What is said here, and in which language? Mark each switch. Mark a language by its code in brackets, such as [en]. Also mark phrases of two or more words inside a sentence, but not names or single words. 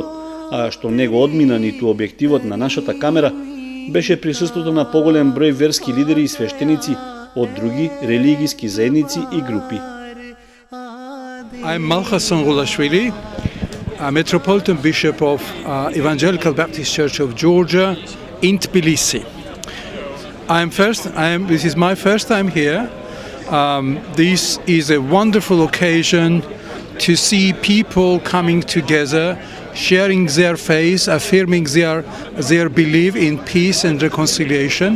[mk] а што не го одмина ниту објективот на нашата камера, беше присуството на поголем број верски лидери и свештеници од други религиски заедници и групи. [en] I'm Malcha Songulashvili, a Metropolitan Bishop of Evangelical Baptist Church of Georgia in Tbilisi. This is my first time here. This is a wonderful occasion to see people coming together, sharing their faith, affirming their belief in peace and reconciliation.